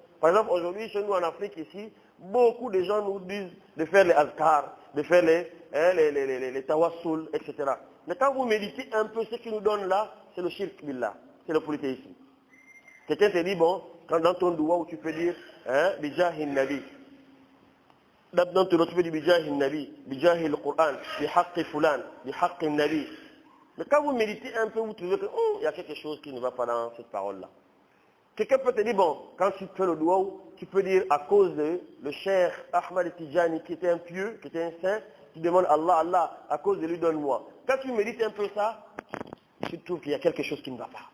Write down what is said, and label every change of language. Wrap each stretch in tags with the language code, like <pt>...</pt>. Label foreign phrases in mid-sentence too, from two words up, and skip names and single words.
<fr>Par exemple, aujourd'hui, chez nous en Afrique, ici, beaucoup de gens nous disent de faire les azkars, de faire les tawassul, etc. Mais quand vous méditez un peu, ce qu'il nous donne là, c'est le</fr> <ar>shirk billah,</ar> <fr>c'est le polythéisme. Quelqu'un te dit, bon, quand dans ton doigt où tu peux dire,</fr> <ar>bijahin nabi,</ar> <fr>dans ton doigt tu peux dire</fr> <ar>bijahin nabi, bijahil Qur'an, bihaqqi fulan, bihaqqi nabi.</ar> <fr>Mais quand vous méditez un peu, vous trouvez que il y a quelque chose qui ne va pas dans cette parole-là. Quelqu'un peut te dire, bon, quand tu fais le doigt, tu peux dire à cause de le cheikh Ahmad Tijani qui était un pieux, qui était un saint, tu demandes Allah, à cause de lui donne-moi. Quand tu médites un peu ça, tu trouves qu'il y a quelque chose qui ne va pas.</fr>